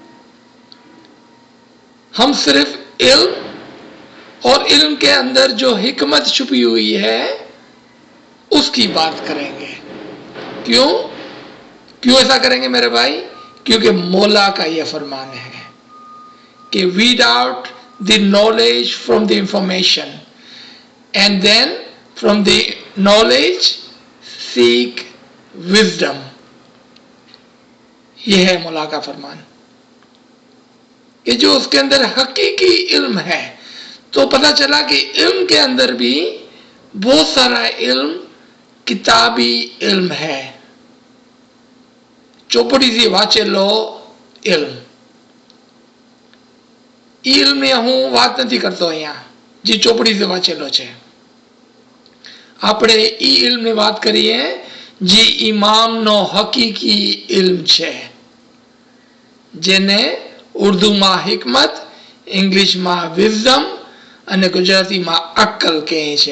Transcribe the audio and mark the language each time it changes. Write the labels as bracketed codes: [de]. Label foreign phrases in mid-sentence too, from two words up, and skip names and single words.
[ur] ہم صرف علم اور علم کے اندر جو حکمت چھپی ہوئی ہے اس کی بات کریں گے. کیوں ایسا کریں گے میرے بھائی؟ کیونکہ مولا کا یہ فرمان ہے کہ [en] weed out the knowledge from the information and then from the knowledge seek wisdom. [ur] یہ ہے مولا کا فرمان کہ جو اس کے اندر حقیقی علم ہے. تو پتہ چلا کہ علم کے اندر بھی بہت سارا علم کتابی علم ہے. [gu] ચોપડી થી વાંચેલો ઇલ્મ. ઈ ઇલ્મની હું વાત નથી કરતો અહીંયા, જે ચોપડીથી વાંચેલો છે. આપણે ઈ ઇલ્મની વાત કરીએ જે ઇમામનો હકીકી ઇલ્મ છે, જેને ઉર્દુમાં હિકમત, ઇંગ્લિશમાં વિઝડમ અને ગુજરાતીમાં અક્કલ કહે છે.